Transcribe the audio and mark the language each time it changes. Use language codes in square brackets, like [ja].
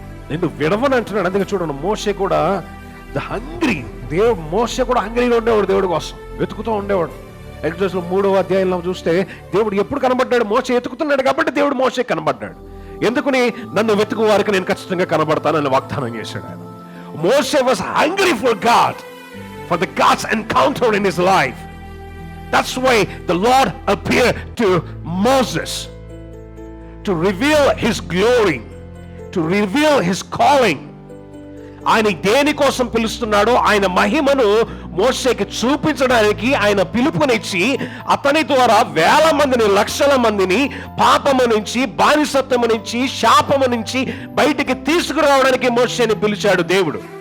[te] నిన్ను విడవని అంటున్నాడు. అందుకే చూడండి, మోషే కూడా ద హంగ్రీ, మోషే కూడా హంగ్రీగా ఉండేవాడు, దేవుడి కోసం వెతుకుతూ ఉండేవాడు. ఎక్సోడస్ 3వ అధ్యాయంలో చూస్తే దేవుడు ఎప్పుడు కనబడ్డాడు? మోషే ఎతుకుతున్నాడు కాబట్టి దేవుడు మోషే కనబడ్డాడు. ఎందుకని? నన్ను వెతుకు వారికి నేను ఖచ్చితంగా కనబడతానని వాగ్దానం చేశాడు ఆయన. మోషే [en] Was hungry for God, for the God's encounter in his life. That's why the Lord appeared to Moses to reveal his glory, to reveal his calling. [te] ఆయన దేని కోసం పిలుస్తున్నాడో ఆయన మహిమను మోషేకి చూపించడానికి ఆయన పిలుపునిచ్చి అతని ద్వారా వేల మందిని, లక్షల మందిని పాపము నుంచి, బానిసత్వము నుంచి, శాపము నుంచి బయటికి తీసుకురావడానికి మోషేని పిలిచాడు దేవుడు.